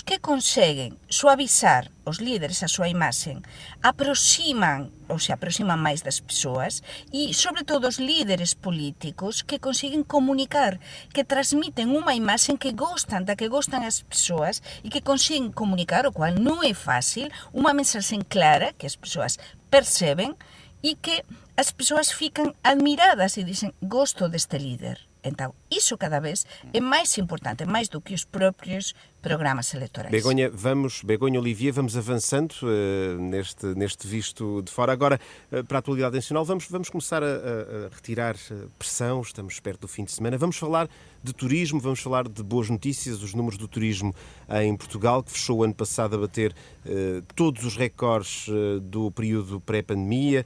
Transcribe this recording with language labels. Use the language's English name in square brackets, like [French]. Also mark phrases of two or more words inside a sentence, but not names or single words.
[Galician] que conseguen suavizar os líderes a súa imaxe aproximan máis das persoas e, sobre todo, os líderes políticos que consiguen comunicar, que transmiten unha imaxe da que gostan as persoas e que consiguen comunicar, o cual non é fácil, unha mensaxe clara que as persoas perceben e que as persoas fican admiradas e dicen, gosto deste líder. Então, iso cada vez é máis importante, máis do que os próprios programas eleitorais. [Portuguese] Begonha Olivier, vamos avançando neste visto de fora. Agora, para a atualidade nacional, vamos começar a retirar pressão, estamos perto do fim de semana. Vamos falar de turismo, vamos falar de boas notícias, os números do turismo em Portugal, que fechou o ano passado a bater todos os recordes do período pré-pandemia.